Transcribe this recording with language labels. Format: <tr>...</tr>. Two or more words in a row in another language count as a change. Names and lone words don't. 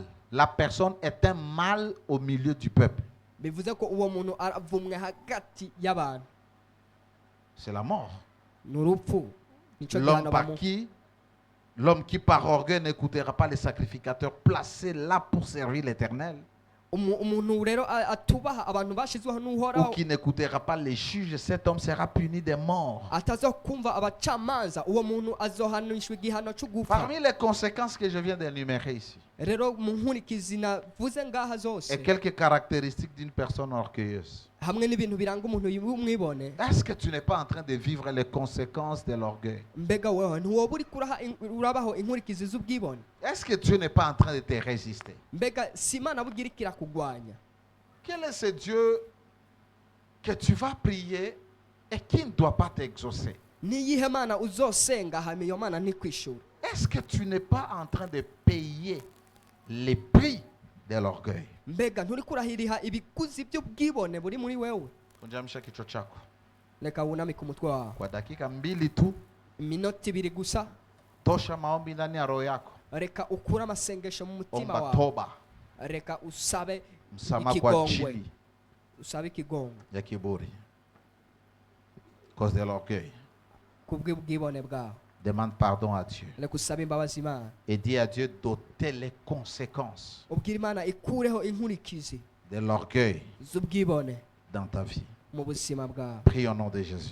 <fr>La personne est un mal au milieu du peuple. C'est la mort. L'homme qui par orgueil n'écoutera pas les sacrificateurs placés là pour servir l'Éternel</fr> <rn>umuntu rero atubaha abantu bashizweho</rn> <fr>ou</fr> <rn>n'uhoraho</rn> <fr>qui n'écoutera pas les juges, cet homme sera puni de mort.</fr> <rn>atazokumva abacamanza uwo muntu azohanishwa igihano cyo gupfa.</rn> <fr>Parmi les conséquences que je viens d'énumérer ici,</fr> <rn>rero mu nkurikizi navuze ngaha zose</rn> <fr>et quelques caractéristiques d'une personne orgueilleuse.</fr> <rn>hamwe n'ibintu biranga umuntu w'umwibone,</rn> <fr>Est-ce que tu n'es pas en train de vivre les conséquences de l'orgueil?</fr> <rn>mbega wewe ntiwoba uri urabaho inkurikizi z'ubwibone?</rn> <fr>Est-ce que Dieu n'est pas en train de te résister?</fr> <rn>mbega si Imana bugira ikirakugwanya?</rn> <fr>Quel est ce Dieu que tu vas prier et qui ne doit pas t'exaucer?</fr> <rn>niyihe mana uzosenga hama iyo mana ntikwishura?</rn> <fr>Est-ce que tu n'es pas en train de payer les prix de l'orgueil?</fr> <rn>mbega nturi kurahiriha ibikuzi by'ubwibone buri muri wewe?</rn> <sw>Unjamisha kichwa chako</sw> <rn>reka wunamike umutwe wawe</rn> <sw>kwa dakika 2 tu,</sw> <rn>iminota 2 gusa.</rn> <sw>tosha maombi ndani ya roho yako.</sw> <rn>reka ukure amasengesho mu mutima</rn> <sw>Omba</sw> <rn>wawe.</rn> <sw>toba,</sw> <rn>reka usabe</rn> <sw>msamaha kwa</sw> <rn>ikigongwe,</rn> <sw>ajili</sw> <rn>usabe ikigongwe</rn> <sw>ya kiburi,</sw> <fr>cause de l'orgueil.</fr> <rn>kubw'ubwibone bwawe.</rn> <fr>Demande pardon à Dieu</fr> <rn>reka usabe imbabazi Imana,</rn> <fr>et dis à Dieu d'ôter les conséquences</fr> <rn>ubwira Imana ikureho inkurikizi</rn> <fr>de l'orgueil</fr> <rn>z'ubwibone</rn> <fr>dans ta vie.</fr> <rn>mu buzima bwawe.</rn> <fr>Prie au nom de Jésus.</fr>